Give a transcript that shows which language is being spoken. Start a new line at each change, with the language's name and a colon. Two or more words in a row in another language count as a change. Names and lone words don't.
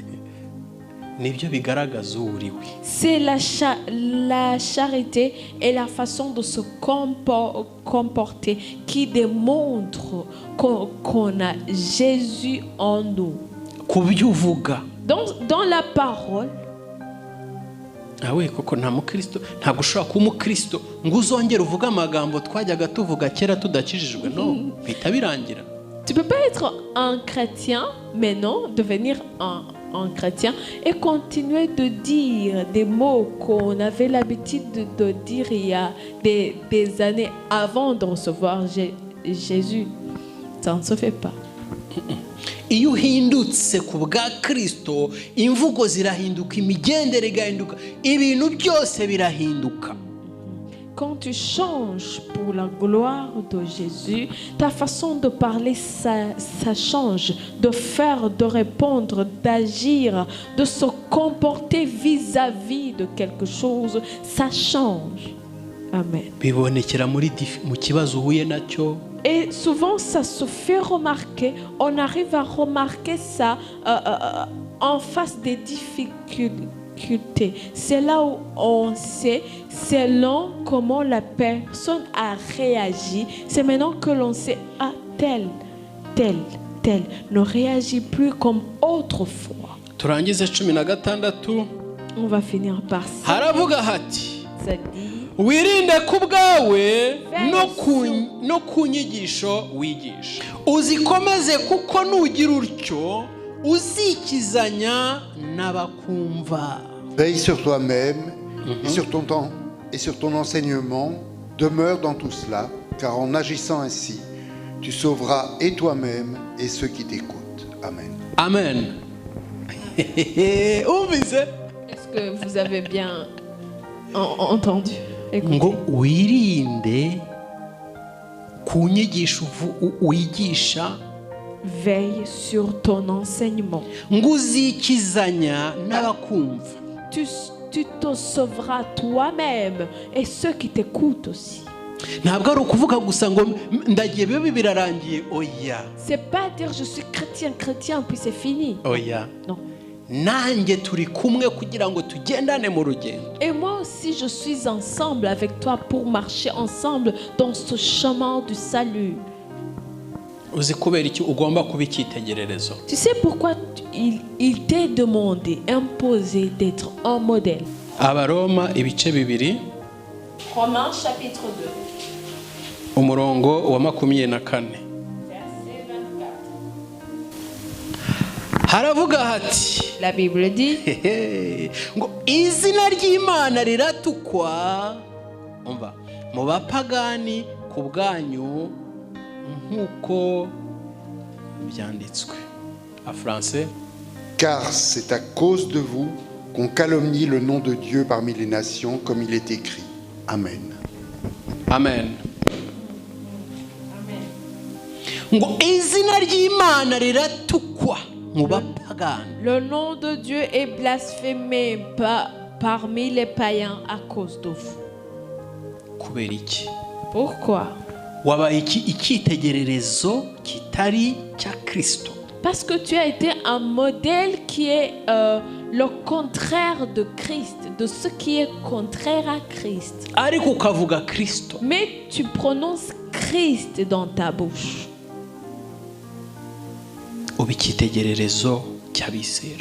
French: C'est la charité et la façon de se comporter qui démontre qu'on a Jésus en nous. Dans la parole. Ah oui,
Kinyarwanda: koko nta mukristo ntabwo ushobora kuba umukristo ngo uzongere uvuga amagambo twajyaga tuvuga kera tudakijijwe. No, bihita birangira.
French: Tu peux pas être un chrétien maintenant, devenir un chrétien et continuer de dire des mots qu'on avait l'habitude de dire il y a des années avant de recevoir Jésus. Ça ne se fait pas.
Kinyarwanda: Iyo uhindutse ku bwa Kristo, imvugo zirahinduka, imigendere igahinduka, ibintu byose birahinduka.
French: Quand tu changes pour la gloire de Jésus, ta façon de parler, ça change, de faire, de répondre, d'agir, de se comporter vis-à-vis de quelque chose, ça change. Amen.
Kinyarwanda: Bibonekera mu kibazo uhuye nacyo.
French: Et souvent, ça se fait remarquer. On arrive à remarquer ça en face des difficultés. C'est là où on sait, selon comment la personne a réagi, c'est maintenant que l'on sait, tel ne réagit plus comme autrefois. On va finir par ça. Ça dit,
Kinyarwanda: wirinde ku bwawe no ku nyigisho wigisha, uzikomeze kuko nugira utyo uzikizanya n'abakumva.
French: Veille sur toi-même et sur ton temps et sur ton enseignement, demeure dans tout cela, car en agissant ainsi, tu sauveras et toi-même et ceux qui t'écoutent. Amen. Amen. Est-ce que vous avez bien entendu?
Kinyarwanda: Ngo wirinde ku nyigisho wigisha,
French: veille sur ton enseignement.
Kinyarwanda: Ngo uzikizanya n'abakumva.
French: Tu te sauveras toi-même et ceux qui t'écoutent aussi.
Kinyarwanda: Ntabwo ari ukuvuga gusa ngo ndagiye bibe birarangiye. Oya.
French: C'est pas dire je suis chrétien puis c'est fini.
Kinyarwanda: Oya.
French: Non.
Kinyarwanda: Nanjye turi kumwe kugira ngo tugendane mu rugendo.
French: Et moi aussi je suis ensemble avec toi pour marcher ensemble dans ce chemin du salut.
Kinyarwanda: Uzi kubera iki ugomba kuba icyitegererezo?
French: Tu sais pourquoi il t'est demandé, imposé d'être un modèle?
Kinyarwanda: Abaroma ibice bibiri.
French: Romains chapitre 2.
Kinyarwanda: Umurongo wa 24. Haravuga hati,
French: la Bible dit
Kinyarwanda: ngo izina ry'Imana riratukwa umva mu bapagani ku bwanyu nk'uko byanditswe.
French: En français. Car c'est à cause de vous qu'on calomnie le nom de Dieu parmi les nations, comme il est écrit. Amen. Amen.
Kinyarwanda: Ngo izina ry'Imana riratukwa mu bapagani.
French: Le nom de Dieu est blasphémé parmi les païens à cause de vous.
Kinyarwanda: Kubera iki?
French: Pourquoi?
Kinyarwanda: Wabaye icyitegererezo kitari cya Kristo.
French: Parce que tu as été un modèle qui est le contraire de Christ, de ce qui est contraire à Christ.
Kinyarwanda: Ariko ukavuga Kristo.
French: Mais tu prononces Christ dans ta bouche.
Kinyarwanda: Uba icyitegererezo cy'abizera.